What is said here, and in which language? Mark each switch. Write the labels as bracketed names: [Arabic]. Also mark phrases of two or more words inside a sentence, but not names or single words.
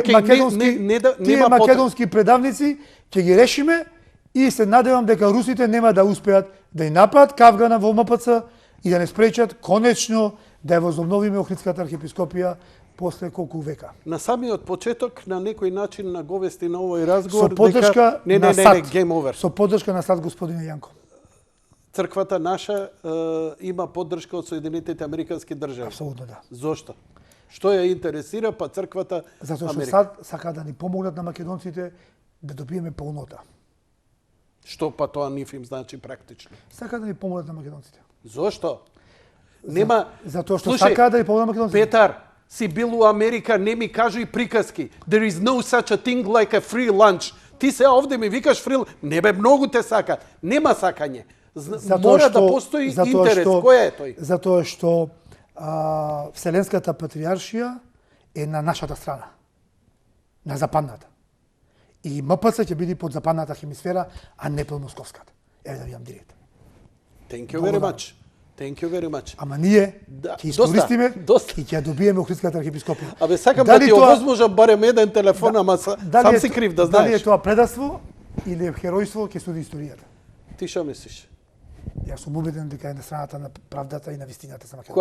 [Macedonian] Тие македонски предавници ќе ги решиме и се надевам дека русите нема да успеат да и нападат кавгана во МПЦ и да не спречат конечно да ја возобновиме Охридската архиепископија после колку века. На самиот почеток на некој начин наговести на овој разговор Со поддршка не, на САД. [English] game over. [Macedonian] Со поддршка на САД, господине Јанко. Црквата наша има поддршка од Соединетите Американски држави. Апсолутно да. Зошто? Што ја интересира па црквата Затоа што Америка? САД сака да ни помогнат на македонците да добиеме полнота. Што па тоа нив им значи практично? Сака да ни помогнат на македонците. Зошто? Нема... Затоа што Слушај, сака да ни помогнат на македонците. Петар, си бил у Америка, не ми кажи приказки. [English] There is no such a thing like a free lunch. [Macedonian] Ти се овде ми викаш free... Не бе, многу те сака. Нема сакање. Мора да постои интерес. Кој е тој? Затоа што Вселенската патриаршија е на нашата страна. На западната. И МПЦ ќе биде под западната хемисфера, а не под московската. Еве да видам директно. [English] Thank you very much. Thank you very much. [Macedonian] Ама ние Да, ќе искористиме доста. и ќе ја добиеме Охридската архиепископија. Абе, сакам да ти овозможам барем еден телефон, ама сам си крив, да Дали е знаеш. тоа предавство или е херојство, ќе суди историјата. Ти што мислиш? Јас сум убеден дека е на страната на правдата и на вистината за Македонија.